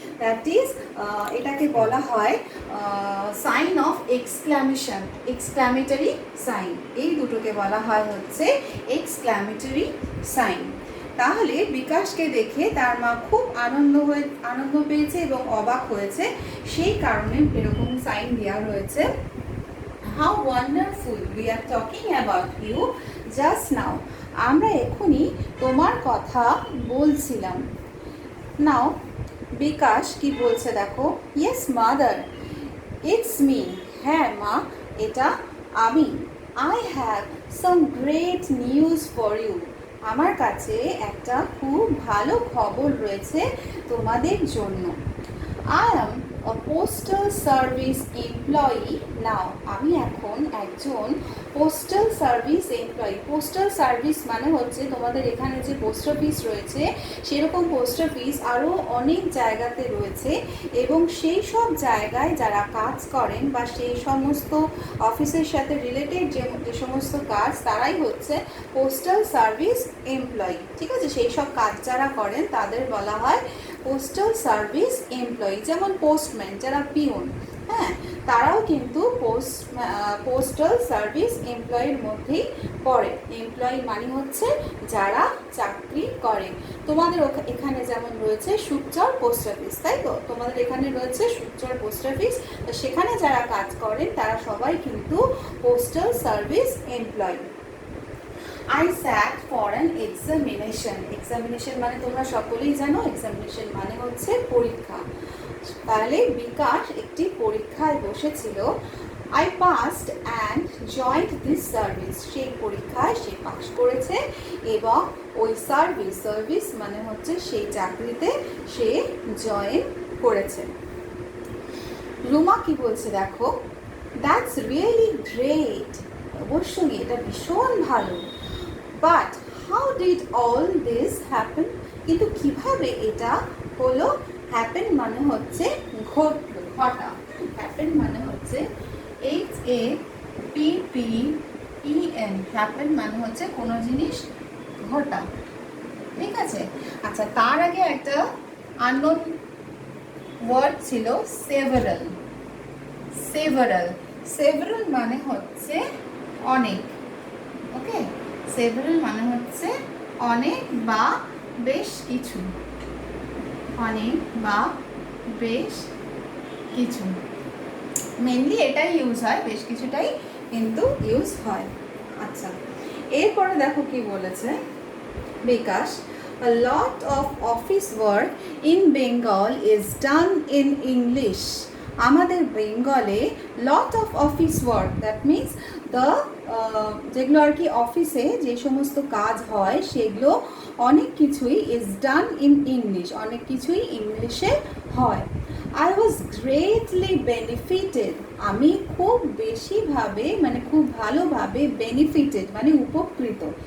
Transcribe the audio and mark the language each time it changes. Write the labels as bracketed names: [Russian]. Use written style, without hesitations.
[English] that is, [Bangla] এটাকে বলা হয় sign of exclamation, exclamatory sign. এই দুটোকে বলা হয় হচ্ছে এক্সক্লামেটরি সাইন। তাহলে বিকাশকে দেখে তার মা খুব আনন্দ পেয়েছে এবং অবাক হয়েছে, সেই কারণে এরকম সাইন দেওয়া রয়েছে। [English] How wonderful, we are talking about you just now. [Bangla] আমরা এখনই তোমার কথা বলছিলাম। নাও বিকাশ কি বলছে দেখো, [English] yes mother, it's me, [Bangla] হ্যাঁ মা এটা আমি। [English] I have some great news for you, [Bangla] আমার কাছে একটা খুব ভালো খবর রয়েছে তোমাদের জন্য। [English] I am a postal service employee now. [Bangla] আমি এখন একজন postal service employee. Postal service মানে হচ্ছে তোমাদের এখানে যে পোস্ট অফিস রয়েছে সেরকম পোস্ট অফিস আরও অনেক জায়গাতে রয়েছে, এবং সেই সব জায়গায় যারা কাজ করেন বা সেই সমস্ত অফিসের সাথে রিলেটেড যে সমস্ত কাজ, তারাই হচ্ছে পোস্টাল সার্ভিস এমপ্লয়ি। ঠিক আছে, সেই সব কাজ যারা করেন তাদের বলা হয় পোস্টাল সার্ভিস এমপ্লয়ি। যেমন পোস্টম্যান, যারা পিওন, হ্যাঁ, তারাও কিন্তু পোস্টাল সার্ভিস এমপ্লয়ির মধ্যেই পড়ে। এমপ্লয়ি মানে হচ্ছে যারা চাকরি করে। তোমাদের এখানে যেমন রয়েছে সুকচর পোস্ট অফিস, তাই তো, তোমাদের এখানে রয়েছে সুকচর পোস্ট অফিস, তো সেখানে যারা কাজ করেন তারা সবাই কিন্তু postal service employee. [English] I sat for an examination. [Bangla] Examination মানে তোমরা সকলেই জানো, examination মানে হচ্ছে পরীক্ষা। তাহলে বিকাশ একটি পরীক্ষায় বসেছিল। [English] I passed and joined this service. [Bangla] সেই পরীক্ষায় সে পাস করেছে এবং ওই সার্ভিস মানে হচ্ছে সেই চাকরিতে সে জয়েন করেছে। রুমা কি বলছে দেখো, [English] that's really great, [Bangla] অবশ্যই এটা ভীষণ ভালো। [English] but how did all this happen, [Bangla] কিন্তু কিভাবে এটা হলো? হ্যাপেন মানে হচ্ছে ঘটা, হ্যাপেন মানে হচ্ছে HAPPEN, হ্যাপেন মানে হচ্ছে কোনো জিনিস ঘটা। ঠিক আছে, আচ্ছা, তার আগে একটা আননোন ওয়ার্ড ছিল সেভারাল। সেভারাল মানে হচ্ছে অনেক। ওকে, সেভারাল মানে হচ্ছে অনেক বা বেশ কিছু, অনেক বা বেশ কিছু, মেনলি এটাই ইউজ হয়, বেশ কিছুটাই কিন্তু ইউজ হয়। আচ্ছা, এরপরে দেখো কি বলেছে বিকাশ, [English] a lot of office work in Bengal is done in English. [Bangla] আমাদের বেঙ্গলে [English] lot of office work, that means the [Bangla] যেগুলো আর কি অফিসে যে সমস্ত কাজ হয় সেগুলো অনেক কিছুই [English] is done in English, [Bangla] অনেক কিছুই ইংলিশে হয়। [English] I was greatly benefited, [Bangla] আমি খুব বেশিভাবে মানে খুব ভালোভাবে বেনিফিটেড মানে উপকৃত।